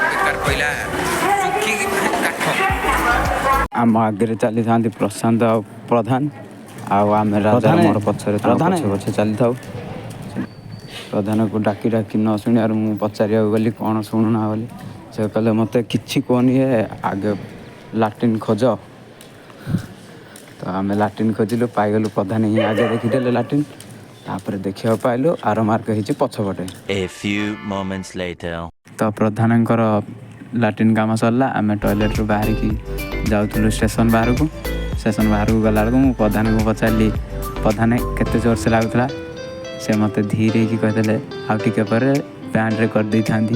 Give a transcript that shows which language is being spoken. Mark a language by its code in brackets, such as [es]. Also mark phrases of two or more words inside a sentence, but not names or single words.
[or] जो भाई खराब बेकार पहला चुकी काठ ଆମ ଆଗରେ ଚାଲିଥାନ୍ତି ପ୍ରଶାନ୍ତ ଆଉ ପ୍ରଧାନ, ଆଉ ଆମେ ରାଜାର ମୋର ପଛରେ ପଛେ ପଛେ ଚାଲିଥାଉ। ପ୍ରଧାନକୁ ଡାକି ଡାକି ନ ଶୁଣିବାରୁ ମୁଁ ପଚାରିବାକୁ ଗଲି କ'ଣ ଶୁଣୁନା ବୋଲି। ସେ କହିଲେ ମୋତେ କିଛି କୁହନି, ଆଗେ ଲାଟ୍ରିନ୍ ଖୋଜ। ତ ଆମେ ଲାଟ୍ରିନ୍ ଖୋଜିଲୁ, ପାଇଗଲୁ। ପ୍ରଧାନ ହିଁ ଆଗେ ଦେଖିଦେଲେ ଲାଟ୍ରିନ୍, ତାପରେ ଦେଖିବାକୁ ପାଇଲୁ ଆର ମାର୍କ ହେଇଛି ପଛପଟେ। [en] A few moments later. [or] ତ ପ୍ରଧାନଙ୍କର ଲାଟ୍ରିନ୍ କାମ ସରିଲା। ଆମେ ଟଏଲେଟ୍ରୁ ବାହାରିକି ଯାଉଥିଲୁ ଷ୍ଟେସନ୍ ବାହାରକୁ। ଷ୍ଟେସନ୍ ବାହାରକୁ ଗଲାବେଳକୁ ମୁଁ ପ୍ରଧାନକୁ ପଚାରିଲି, ପ୍ରଧାନ କେତେ ଜୋରସେ ଲାଗୁଥିଲା? ସେ ମୋତେ ଧୀରେ ହେଇକି କହିଦେଲେ, ଆଉ ଟିକେ ପରେ ପ୍ୟାଣ୍ଟରେ କରିଦେଇଥାନ୍ତି।